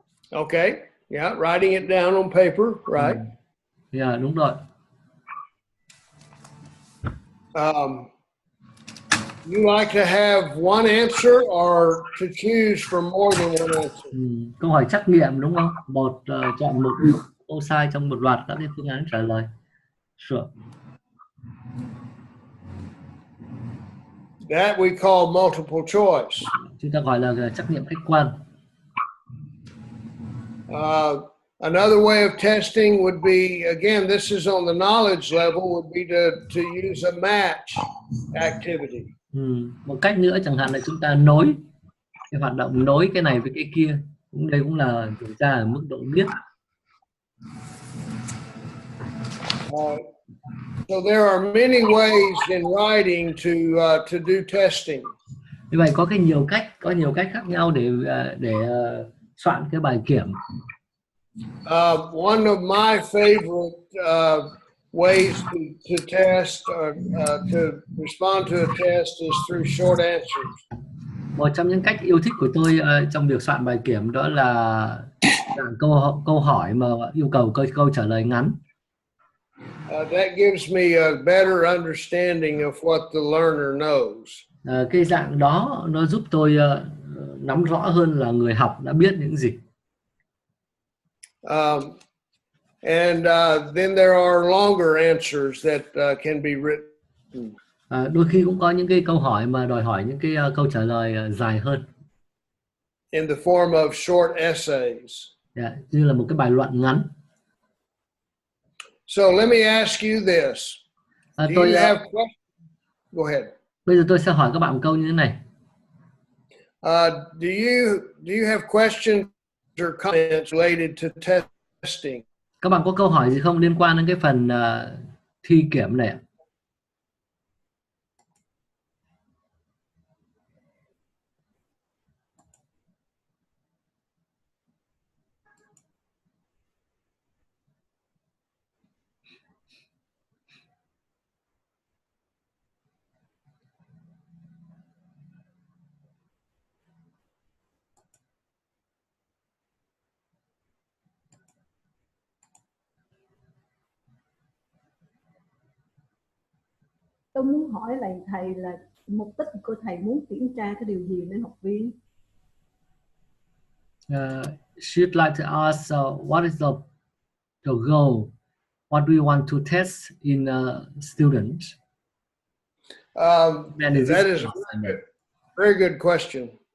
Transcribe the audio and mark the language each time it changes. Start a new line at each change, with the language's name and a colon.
English: Okay. Yeah, writing it down on paper, right?
Vietnamese: Yeah, đúng rồi.
English: You like to have one answer or to choose from more than one answer?
Vietnamese: Câu hỏi trắc nghiệm đúng không? Chọn một câu sai trong một loạt các cái phương án trả lời.
English: Sure. That we call multiple choice.
Vietnamese: Chúng ta gọi là trắc nghiệm khách quan.
English: Another way of testing would be, again, this is on the knowledge level, would be to use a match activity.
Vietnamese: Một cách nữa chẳng hạn là chúng ta nối cái hoạt động nối cái này với cái kia, đây cũng là kiểm tra ở mức độ biết.
English: So there are many ways in writing to do testing.
Vietnamese: Như vậy có nhiều cách khác nhau để soạn cái bài kiểm.
English: One of my favorite ways to test or to respond to a test is through short answers.
Vietnamese: Một trong những cách yêu thích của tôi trong việc soạn bài kiểm đó là câu hỏi mà yêu cầu câu trả lời ngắn.
English: That gives me a better understanding of what the learner knows.
Vietnamese: Cái dạng đó nó giúp tôi nắm rõ hơn là người học đã biết những gì.
English: And then there are longer answers that can be written.
Vietnamese: Đôi khi cũng có những cái câu hỏi mà đòi hỏi những cái câu trả lời dài hơn.
English: In the form of short essays.
Vietnamese: Như là một cái bài luận ngắn.
English: So let me ask you this. Do you have questions? Go ahead.
Vietnamese: Bây giờ tôi sẽ hỏi các bạn một câu như thế này.
English: Do you have questions or comments related to testing?
Vietnamese: Các bạn có câu hỏi gì không liên quan đến cái phần thi kiểm này? Tôi muốn hỏi lại thầy là mục đích của thầy muốn kiểm tra cái điều gì đến học viên?
English: She'd like to ask what is the goal? What do you want to test in students? That is a very good question.